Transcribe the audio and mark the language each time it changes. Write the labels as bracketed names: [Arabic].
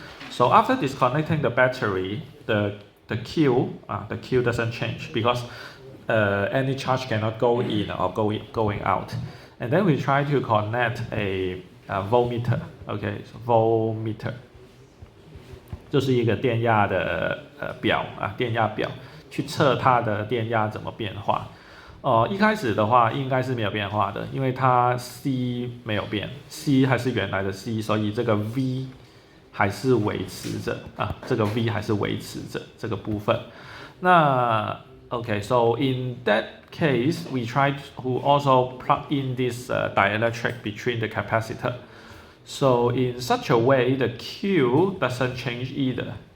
[English] So after disconnecting the battery, the Q doesn't change because any charge cannot go in or going out. And then we try to connect a voltmeter. Okay, so [Chinese] voltmeter 就是一个电压的表电压表，去测它的电压怎么变化。一开始的话应该是没有变化的，因为它 C 没有变 ，C 还是原来的 C， 所以这个 V 还是维持着这个 V 还是维持着这个部分。 [English] 那 Okay, so in that case, we try to also plug in this dielectric between the capacitor. So in such a way, the Q doesn't change either.